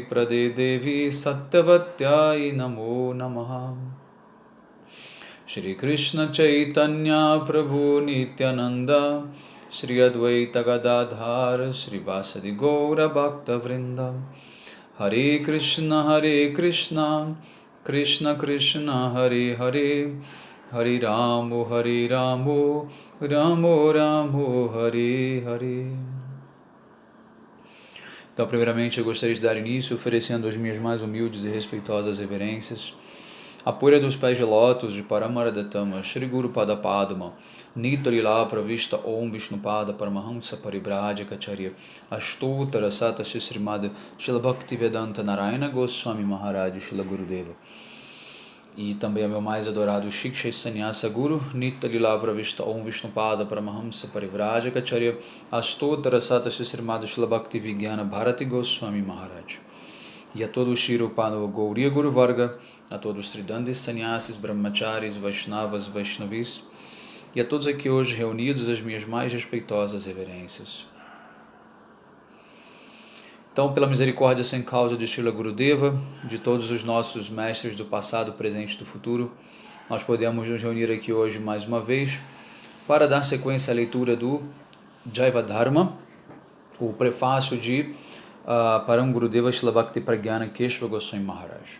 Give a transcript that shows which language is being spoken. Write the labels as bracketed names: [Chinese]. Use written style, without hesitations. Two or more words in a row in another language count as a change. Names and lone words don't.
[Sanskrit] प्रदे देवी सत्त्वत्यै नमो नमः श्री कृष्ण चैतन्य प्रभु नित्यानन्द श्री अद्वैत गदाधर श्री वासादि गौर भक्त वृन्द हरे कृष्ण कृष्ण कृष्ण हरे हरे हरे रामो रामो रामो हरे हरे. [Portuguese] Então, primeiramente, eu gostaria de dar início oferecendo as minhas mais humildes e respeitosas reverências a pura dos pés de lótus de Paramaradatama Shri Guru Pada Padma Nita Lila Pravista Om Vishnupada Paramahamsa Paribhajikacharya Astuttara Sata Srimad Srila Bhaktivedanta Narayana Goswami Maharaj Srila Gurudeva. E também ao meu mais adorado Shiksha Sannyasa Guru, Nitya Lila Pravista Om Vishnupada Paramahamsa Parivrajakacharya Astottara Sata Srimad Srila Bhakti Vigyana Bharati Goswami Maharaj. E a todos os Shirupano Gauriya Guru Varga, a todos os Tridandis Sannyasis, Brahmacharis, Vaishnavas, Vaishnavis, e a todos aqui hoje reunidos as minhas mais respeitosas reverências. Então, pela misericórdia sem causa de Srila Gurudeva, de todos os nossos mestres do passado, presente e do futuro, nós podemos nos reunir aqui hoje mais uma vez para dar sequência à leitura do Jaiva Dharma, o prefácio de Param Gurudeva Srila Bhakti Pragyana Keshava Goswami Maharaj.